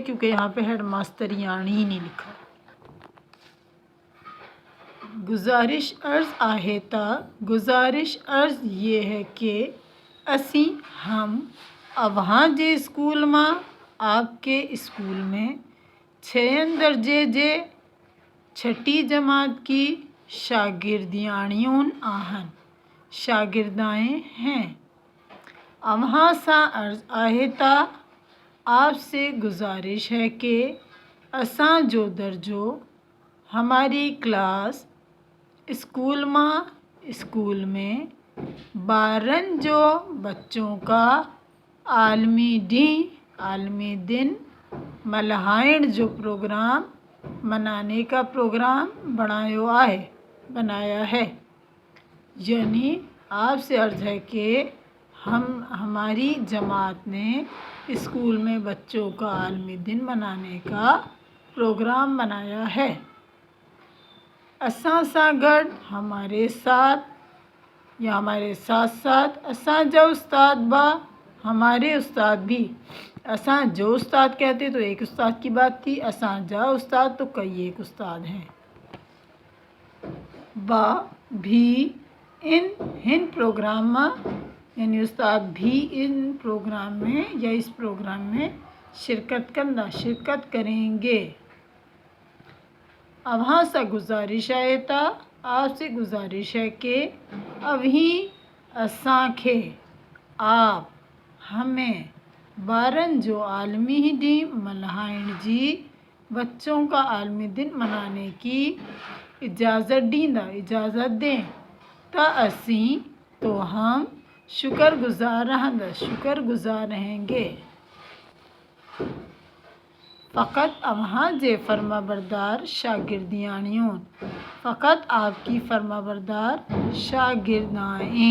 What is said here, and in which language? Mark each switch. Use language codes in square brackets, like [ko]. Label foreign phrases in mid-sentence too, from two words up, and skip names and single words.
[ur] کیونکہ یہاں پہ ہیڈ ماسٹر یعنی ہی نہیں لکھا۔ گزارش عرض یہ ہے کہ اسی ہم [sd] अवहाँ जे स्कूल मां [ur] آپ کے اسکول میں 6 [sd] दर्जे जे [ur] چھٹی جماعت کی شاگردائیں ہیں. [sd] अवहाँ सा अर्ज आहे ता [ur] آپ سے گزارش ہے کہ [sd] असां जो दर्जो [ur] ہماری کلاس اسکول میں [sd] ॿारनि जो [ur] بچوں کا عالمی دن [sd] मल्हाइण जो प्रोग्राम [ur] منانے کا پروگرام بنایا ہے. یعنی آپ سے عرض ہے کہ ہماری جماعت نے اسکول میں بچوں کا عالمی دن منانے کا پروگرام بنایا ہے. [sd] असां सां गॾु [ur] ہمارے ساتھ [sd] असां जा उस्ताद [ur] ہمارے استاد بھی. [sd] असां जो उस्ताद [ur] کہتے تو ایک استاد کی بات تھی, [sd] असां जा उस्ताद [ur] تو کئی ایک استاد ہیں. بھی ان پروگرام میں، یعنی استاد بھی ان پروگرام میں یا اس پروگرام میں شرکت کریں گے. [sd] अवहाँ सा गुजारिश आहे ता [ur] آپ سے گزارش ہے کہ ابھی [sd] असांखे [ur] آپ ہمیں [sd] ॿारनि जो आलमी ॾींहुं मल्हाइण जी, [ur] بچوں کا عالمی دن منانے کی اجازت دیں تو ہم شکرگزار رہیں گے. [sd] फ़कत अवहाँ जे फर्माबरदार शागिर्दियाणियों, [ur] فقط آپ کی فرمانبردار شاگردائیں.